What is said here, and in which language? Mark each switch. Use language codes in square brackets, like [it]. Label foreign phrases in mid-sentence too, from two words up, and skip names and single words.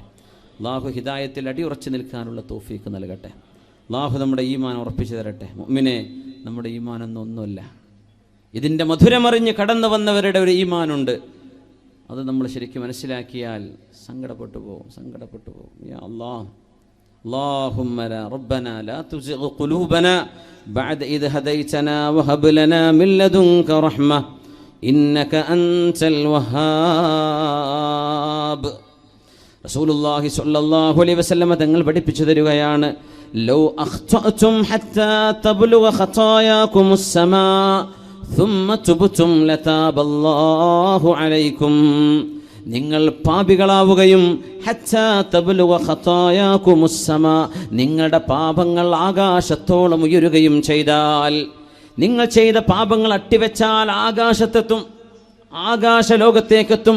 [ml] അള്ളാഹു ഹിദായത്തിൽ അടിയുറച്ചു നിൽക്കാനുള്ള തൗഫീക്ക് നൽകട്ടെ. അള്ളാഹു നമ്മുടെ ഈമാൻ ഉറപ്പിച്ചു തരട്ടെ. മുഅ്മിനെ, നമ്മുടെ ഈമാനൊന്നും ഒന്നുമല്ല. ഇതിൻ്റെ മധുരമറിഞ്ഞ് കടന്നു വന്നവരുടെ ഒരു ഈമാനുണ്ട്. അത് നമ്മൾ ശരിക്കും മനസ്സിലാക്കിയാൽ സങ്കടപ്പെട്ടു പോകും. [ar] يا الله, اللهم ربنا لا تزغ قلوبنا بعد إذ هديتنا وهب لنا من لدنك رحمة إنك أنت الوهاب. رسول الله صلى الله عليه وسلم [ml] തങ്ങൾ പഠിപ്പിച്ചു തരികയാണ്, [ar] لو أخطأتم حتى تبلغ خطاياكم السماء ثم تبتم لتاب الله عليكم. [ml] നിങ്ങൾ പാപികളാവുകയും [ar] حتى تبلغ خطاياكم السماء, [ml] നിങ്ങളുടെ പാപങ്ങൾ ആകാശത്തോളം ഉയരുകയും ചെയ്താൽ, നിങ്ങൾ ചെയ്ത പാപങ്ങൾ അട്ടിവെച്ചാൽ ആകാശത്തെത്തും, ആകാശലോകത്തേക്കെത്തും.